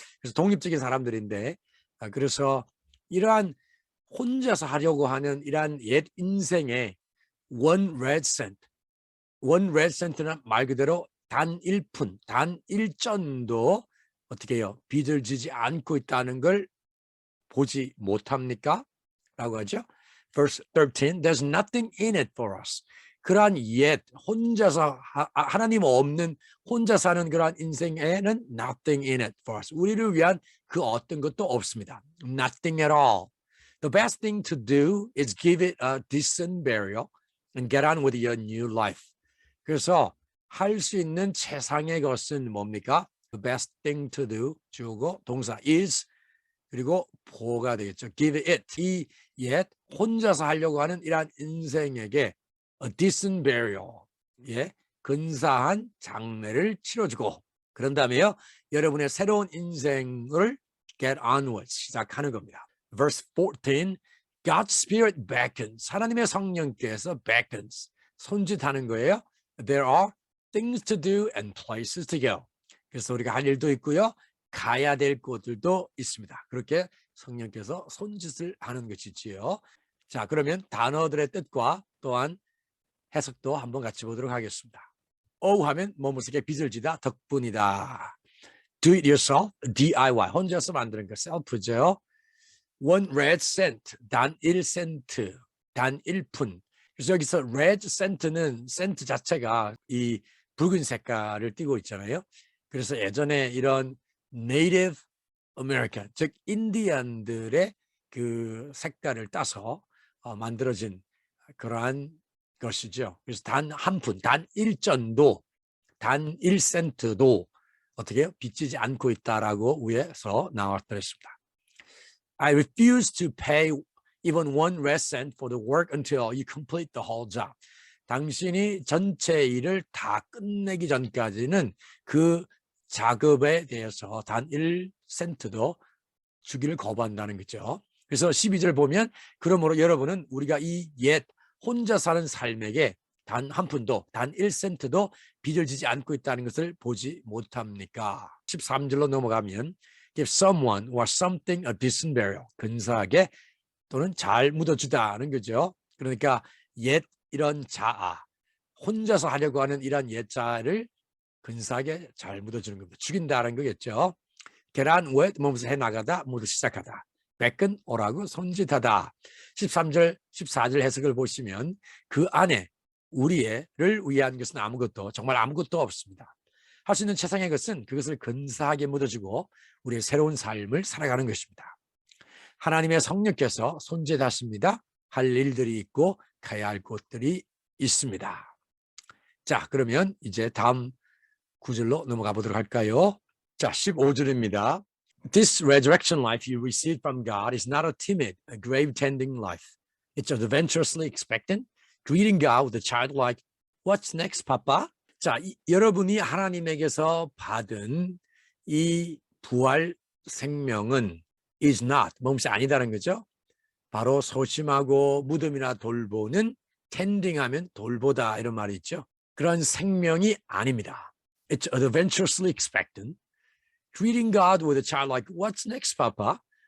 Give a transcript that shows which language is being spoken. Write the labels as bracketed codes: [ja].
[ko] 그래서 독립적인 사람들인데, 그래서 이러한 혼자서 하려고 하는 이러한 옛 인생의 [en] one red cent [ko] 는 말 그대로 단 1푼, 단 1전도 어떻게 해요? 빚을 지지 않고 있다는 걸 보지 못합니까? 라고 하죠. [en] Verse 13, there's nothing in it for us. [ko] 그러한 옛, 혼자서, 하나님 없는 혼자 사는 그러한 인생에는 [en] nothing in it for us. [ko] 우리를 위한 그 어떤 것도 없습니다. [en] Nothing at all. The best thing to do is give it a decent burial and get on with your new life. [ko] 그래서 할 수 있는 최상의 것은 뭡니까? [en] The best thing to do, [ko] 주어고 동사 [en] is, [ko] 그리고 보가 되겠죠. [en] Give it, [ko] 이 옛 혼자서 하려고 하는 이러한 인생에게 [en] a decent burial, [ko] 예, 근사한 장례를 치러주고, 그런 다음에요 여러분의 새로운 인생을 [en] get on with [ko] 시작하는 겁니다. [en] Verse 14, God's Spirit beckons. [ko] 하나님의 성령께서 beckons. 손짓하는 거예요. [en] There are things to do and places to go. [ko] 그래서 우리가 할 일도 있고요. 가야 될 곳들도 있습니다. 그렇게 성령께서 손짓을 하는 것이지요. 자, 그러면 단어들의 뜻과 또한 해석도 한번 같이 보도록 하겠습니다. O 하면 뭐뭐에게 빚을 지다 덕분이다. [en] Do it yourself, [ko] DIY, 혼자서 만드는 거 셀프죠. [en] One red cent, [ko] 단 1센트, 단 1푼. 그래서 여기서 red cent는 센트 자체가 이 붉은 색깔을 띠고 있잖아요. 그래서 예전에 이런 Native American, 즉 인디언들의 그 색깔을 따서 만들어진 그러한 것이죠. 그래서 단 한 푼, 단 1전도, 단 1센트도 어떻게 해요? 빚지지 않고 있다라고 위에서 나왔더랬습니다. [en] I refuse to pay even one red cent for the work until you complete the whole job. [ko] 당신이 전체 일을 다 끝내기 전까지는 그 작업에 대해서 단 1센트도 주기를 거부한다는 거죠. 그래서 12절 보면 그러므로 여러분은 우리가 이 옛 혼자 사는 삶에게 단 한 푼도 단 1센트도 빚을 지지 않고 있다는 것을 보지 못합니까? [en] 13절로 넘어가면 Give someone or something a decent burial. [ko] 근사하게 또는 잘 묻어주다는 거죠. 그러니까 옛 이런 자아, 혼자서 하려고 하는 이런 옛 자아를 근사하게 잘 묻어주는 겁니다. 죽인다는 거겠죠. 계란 왜 몸에서 해나가다 모두 시작하다. beckon 오라고 손짓하다. 13절, 14절 해석을 보시면 그 안에 우리를 위한 것은 아무것도 정말 아무것도 없습니다. 할 수 있는 최상의 것은 그것을 근사하게 묻어주고 우리의 새로운 삶을 살아가는 것입니다. 하나님의 성령께서 손짓하십니다. 할 일들이 있고 가야 할 곳들이 있습니다. 자, 그러면 이제 다음 구절로 넘어가 보도록 할까요? 자, 15절입니다. [en] This resurrection life you received from God is not a timid, a grave-tending life. It's adventurously expectant, greeting God with a childlike, "What's next, Papa?" [ko] 자, 여러분이 하나님에게서 받은 이 부활 생명은 is not, 뭔지 아니다는 거죠. 바로 소심하고 무덤이나 돌보는 tending하면 돌보다 이런 말이 있죠. 그런 생명이 아닙니다. [en] It's adventurously expectant, greeting God with a childlike, "What's next, Papa?"